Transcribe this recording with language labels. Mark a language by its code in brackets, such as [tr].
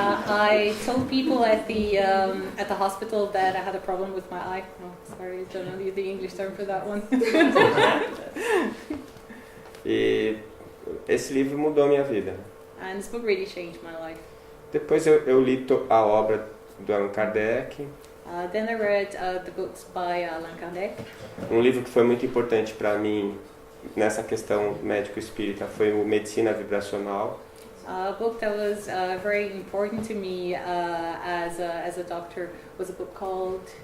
[en] I told people at the hospital that I had a problem with my eye. No, sorry, I don't know the English term for that one. [pt] E esse livro mudou a minha vida. [en] And this book really changed my life. [pt] Depois eu li a obra do Allan Kardec. [en] Then I read the books by Allan Kardec. [pt] Um livro que foi muito importante para mim nessa questão médico-espírita foi o Medicina Vibracional. [en] A book that was very important to me as a doctor was a book called